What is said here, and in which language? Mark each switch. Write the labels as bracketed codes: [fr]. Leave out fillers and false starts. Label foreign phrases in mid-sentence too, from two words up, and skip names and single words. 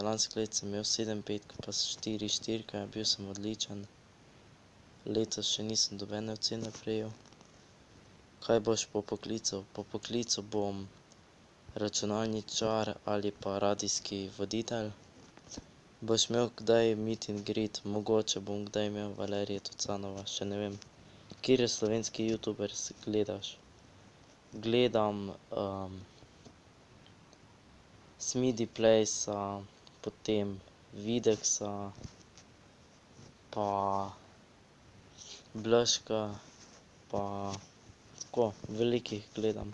[sl] Lansko leto sem imel 7 petk pa 4 štirke, bil sem odličen. Letos še nisem nobene ocene prejel. Kaj boš po poklicu? Po poklicu bom računalničar ali pa radijski voditelj. Boš imel kdaj [en] meet and greet? [sl] Mogoče bom kdaj imel Valerija Tucanova, še ne vem. Katere slovenski youtubers gledaš? Gledam Smidi Playsa, potem Videksa, pa Blažka, pa tako, veliko jih gledam.